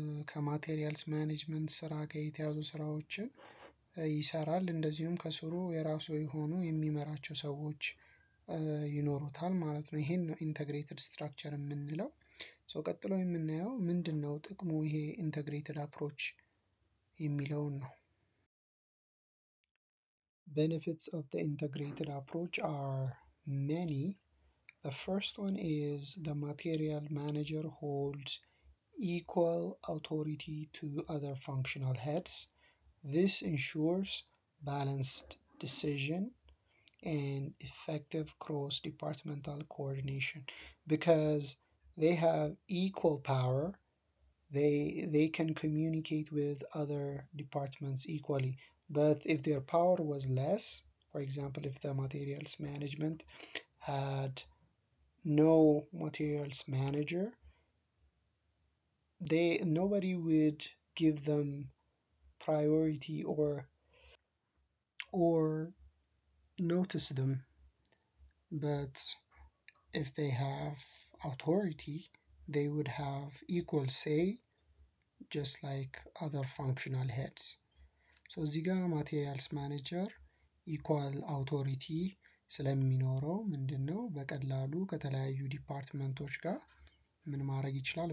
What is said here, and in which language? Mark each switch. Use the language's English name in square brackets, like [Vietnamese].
[Amharic] ከማቴሪያልስ ማኔጅመንት ስራ ጋር የተያዙ ስራዎችን ይሰራል። እንደዚሁም ከስሩ የራሱ የሆኑ የሚመራቸው ሰዎች ይኖሩታል ማለት ነው። ይሄን ነው ኢንተግሬትድ ስትራክቸር የምንለው። ቀጥሎ የምናየው ምንድነው ጥቅሙ ይሄ ኢንተግሬትድ አፕሮች የሚለውን ነው። [English] Benefits of the integrated approach are many. The first one is the material manager holds equal authority to other functional heads. This ensures balanced decision and effective cross-departmental coordination. Because they have equal power, they can communicate with other departments equally. But if their power was less, for example, if the materials management had no materials manager, nobody would give them priority or notice them. But if they have authority, they would have equal say, just like other functional heads. [Amharic] So እዚህ ጋር ማቴሪያልስ ማኔጀር ኢኳል አውቶሪቲ ስለሚኖረው ምንድነው በቀላሉ ከተለያዩ ዲፓርትመንቶች ጋር ምን ማድረግ ይችላል?